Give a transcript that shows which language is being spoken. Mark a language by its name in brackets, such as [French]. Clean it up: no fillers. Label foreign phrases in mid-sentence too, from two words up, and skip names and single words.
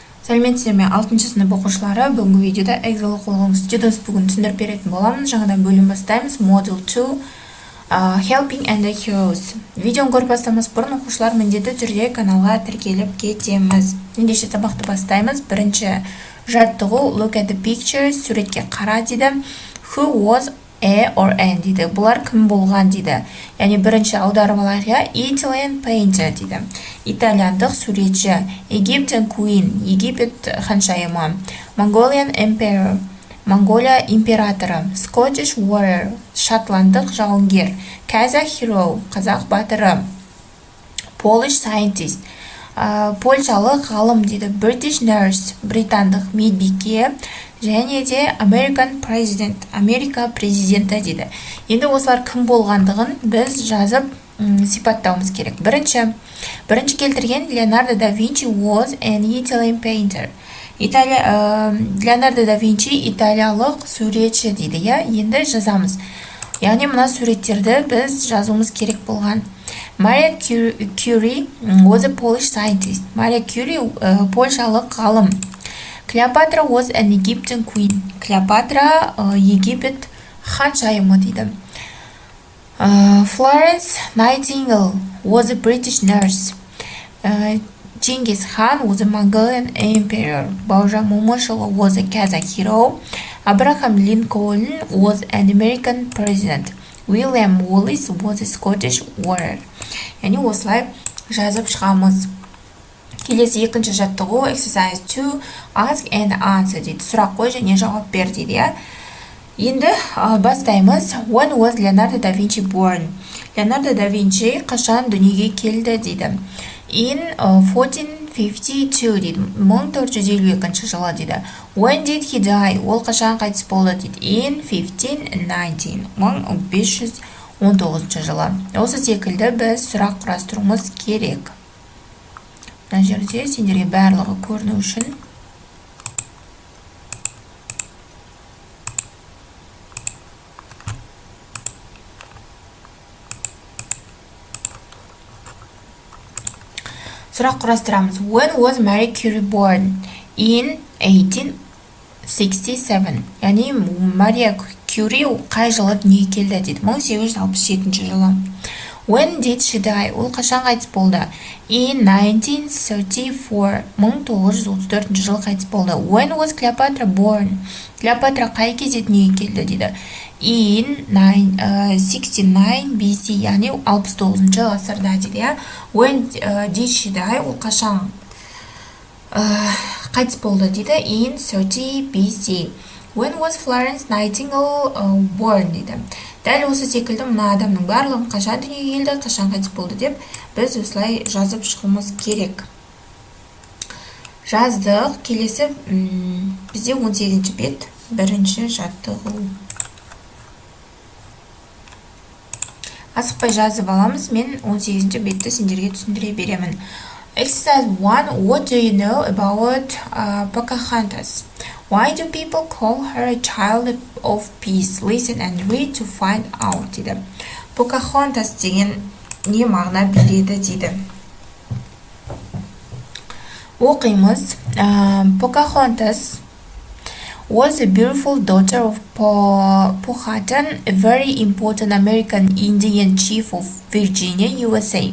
[Kazakh] Сәлеметсіздер ме? 6-шы сынып оқушылары, бүгінгі видеода Excel оқулығын Students бүгін түсіндіріп беретін боламын. Жаңадан бөлім бастаймыз. [English] Module 2 Helping and the Heroes. [Kazakh] Видеоны көріп бастамас бұрын оқушылар міндетті түрде каналға тіркеліп кетеміз. Ендеше сабақты бастаймыз. Бірінші жаттығу [English] Look at the pictures, [Kazakh] суретке қара дейді. [English] Who was A or N [Kazakh] дейді. Бұлар кім болған дейді. Яғни бірінші аударып алайық. [English] Italian painter [Kazakh] дейді. Итальяндық суретші. [English] Egyptian queen. [Kazakh] Египет ханшайымы. [English] Mongolian emperor. [Kazakh] Монголия императоры. [English] Scottish warrior. [Kazakh] Шотландық жауынгер. [English] Kazakh hero. [Kazakh] Қазақ батыры. [English] Polish scientist. [Kazakh] Польшалық ғалым дейді. [English] British nurse. [Kazakh] Британдық медбике. Және де [English] American President, [Kazakh] Америка президенті дейді. Енді осылар кім болғандығын біз жазып сипаттауымыз керек. Бірінші келтірген [English] Leonardo da Vinci was an Italian painter. [Kazakh] Leonardo da Vinci италиялық суретші дейді. Енді жазамыз. Яғни мына суреттерді біз жазуымыз керек болған. [English] Maria Curie was a Polish scientist. [Kazakh] Maria Curie польшалық ғалым. [English] Cleopatra was an Egyptian queen. [Kazakh] Cleopatra Египет ханшайымы дейді. [English] Florence Nightingale was a British nurse. Genghis Khan was a Mongolian emperor. Бауыржан Момышұлы was a Kazakh hero. Abraham Lincoln was an American president. William Wallace was a Scottish warrior. [Kazakh] Яғни осылай жазып шығамыз. Келесі екінші жаттығу [English] exercise 2 ask and answer [Kazakh] дейді. Сұрақ қой және жауап бер дейді. Енді бастаймыз. [English] When was Leonardo da Vinci born? [Kazakh] Leonardo da Vinci қашан дүниеге келді дейді. In 1452 дейді. 1452 жылы дейді. [English] When did he die? [Kazakh] Ол қашан қайтыс болды дейді. In 1519. 1519 жылы. Осы секілді біз сұрақ құрастыруымыз керек. Мына жерде сендерге барлығы көріну үшін сұрақ құрастырамыз. [English] When was Marie Curie born? In 1867. [Kazakh] Яғни Мария Кюри қай жылы дүниеге келді дейді. 1867 жылы. [English] When did she die? [Kazakh] Ол қашан қайтыс болды? In 1934. 1934 жылы қайтыс болды. [English] When was Cleopatra born? [Kazakh] Cleopatra қай кезде дүниеге келді дейді. In 69 BC. Яғни 69 ғасырда дейді. [English] When did she die? [Kazakh] Ол қашан қайтыс болды дейді. [English] In 30 BC. When was Florence Nightingale born дейді. [Kazakh] Дәл осы секілді мына адамның барлығын қашан дүниеге келді, қашан қайтыс болды деп біз осылай жазып шығуымыз керек. Жаздық. Келесі бізде 18-ші бет, бірінші жаттығу. Асықпай жазып аламыз. Мен 18-ші бетті сендерге түсіндіре беремін. [English] Exercise 1. What do you know about Pocahontas? Why do people call her a child of peace? Listen and read to find out [Kazakh] дейді. Pocahontas деген не мағына береді дейді. Оқимыз. [English] Pocahontas was a beautiful daughter of Powhatan, a very important American Indian chief of Virginia, USA.